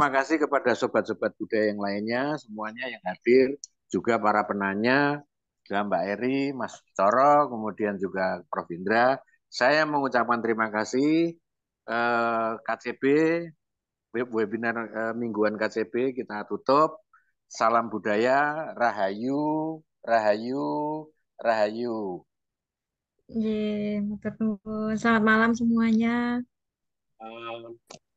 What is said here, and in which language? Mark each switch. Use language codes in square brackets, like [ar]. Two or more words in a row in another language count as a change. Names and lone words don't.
[id] terima kasih kepada sobat-sobat budaya yang lainnya, semuanya yang hadir, juga para penanya, juga Mbak Eri, Mas Coro, kemudian juga Prof. Indra. Saya mengucapkan terima kasih KCB, webinar mingguan KCB kita tutup. Salam budaya, Rahayu, Rahayu, Rahayu. [jv] Ye, matur nuwun. [id] Selamat malam semuanya. Um,